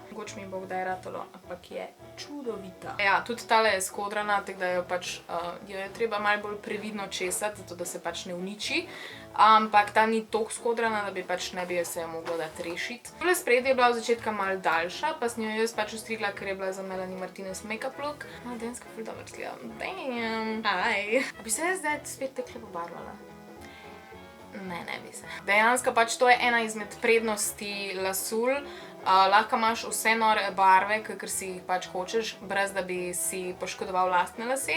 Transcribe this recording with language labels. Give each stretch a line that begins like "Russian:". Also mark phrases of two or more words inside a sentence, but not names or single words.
Slovenian: Mogoče mi bo kdaj ratalo, ampak je čudovita. Ja, tudi tale je skodrana, tako da jo pač jo je treba malo bolj previdno česati, zato da se pač ne uniči. Ampak ta ni toliko skodrana, da bi pač ne bi se jo mogla dati rešiti. Tole spredi je bila od začetka malo daljša, pa sem jo jaz pač ostrigla, ker je bila za Melanie Martinez
English: make-up look.
Slovenian: Dejansko ful dobro izgleda.
English: Damn! Hi!
Slovenian: Bi se zdaj spet takle pobarvala? Ne bi se. Dejansko pač to je ena izmed prednosti lasulj, Lahko imaš vse nore barve, kakor si jih pač hočeš, brez da bi si poškodoval lastne lase.